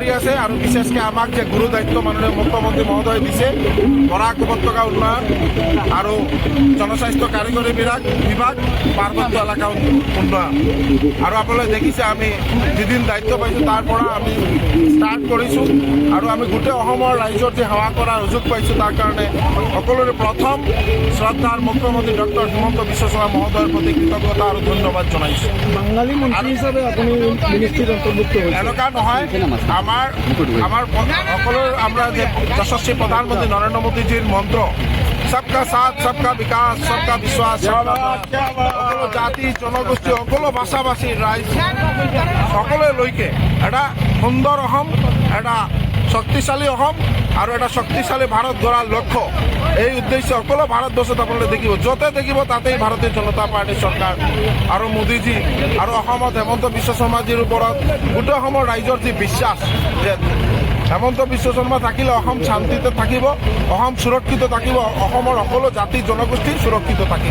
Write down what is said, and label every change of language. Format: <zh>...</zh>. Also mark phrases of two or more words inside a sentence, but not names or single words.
<as>আছে আৰু বিশেষকৈ আমাক যে গুৰু দায়িত্ব মাননীয় মুখ্যমন্ত্ৰী মহোদয় দিছে বৰাক উপত্যকা উন্নয়ন আৰু জনস্বাস্থ্য কাৰিকৰী বিভাগ পাৰ্বত্য এলেকা উন্নয়ন আৰু আপোনালোকে দেখিছে আমি যিদিন দায়িত্ব পাইছোঁ তাৰ পৰা আমি ষ্টাৰ্ট কৰিছোঁ আৰু আমি গোটেই অসমৰ ৰাইজৰ যে সেৱা কৰাৰ সুযোগ পাইছোঁ তাৰ কাৰণে সকলোৰে প্ৰথম শ্ৰদ্ধাৰ মুখ্যমন্ত্ৰী ডক্টৰ হিমন্ত বিশ্ব শৰ্মা মহোদয়ৰ প্ৰতি কৃতজ্ঞতা আৰু ধন্যবাদ জনাইছোঁ।</as> <bn>বাঙালি মন্ত্রী হিসাবে আপনি মিনিস্ট্রির অন্তর্ভুক্ত হয়েছেন।</bn> <as>এনেকুৱা নহয় আমাৰ সকলো আমরা যে যশস্বী প্ৰধানমন্ত্ৰী নৰেন্দ্ৰ মোদীজীৰ মন্ত্ৰ</as> <hi>सबका साथ सबका विकास सबका विश्वास</hi> <as>সকলো জাতি জনগোষ্ঠী সকলো ভাষা ভাষী ৰাইজ সকলোলৈকে এটা সুন্দৰ অসম এটা শক্তিশালী অসম আৰু এটা শক্তিশালী ভাৰত গঢ়াৰ লক্ষ্য এই উদ্দেশ্যে সকলো ভাৰতবৰ্ষত আপোনালোকে দেখিব য'তে দেখিব তাতেই ভাৰতীয় জনতা পাৰ্টীৰ চৰকাৰ আৰু মোদীজী আৰু অসমত হেমন্ত বিশ্ব শৰ্মাজীৰ ওপৰত গোটেই অসমৰ ৰাইজৰ যি বিশ্বাস যে হেমন্ত বিশ্ব শৰ্মা থাকিলে অসম শান্তিতে থাকিব অসম সুৰক্ষিত থাকিব অসমৰ সকলো জাতি জনগোষ্ঠী সুৰক্ষিত থাকিব।</as>